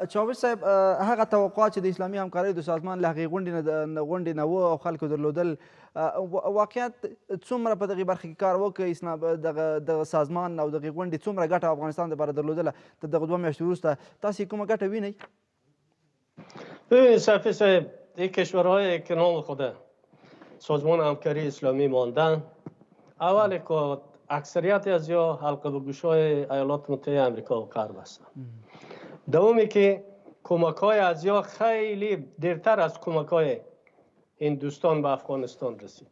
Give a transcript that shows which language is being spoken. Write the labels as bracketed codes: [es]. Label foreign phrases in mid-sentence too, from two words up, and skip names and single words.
[ps] چاوش صاحب، هغه توقعات چې د اسلامي همکاریو د سازمان له هغې غونډې نه و او خلکو درلودل، واقعیت څومره په دغې برخه کې کار وکړي؟ دغه سازمان او دغې غونډې څومره ګټه افغانستان دپاره درلودله د دغه 2 میاشتې وروسته؟ تاسې کومه ګټه وینئ؟ [fa] ببینید صفی صاحب، این کشورهایی که نام خود سازمان همکاری اسلامی ماندن، اول که اکثریت از یا حلقه به گوشهای ایالات متحده آمریکا و غرب هستند. دومی که کمک‌های از یا خیلی دیرتر از کمک‌های این دوستان به افغانستان رسید.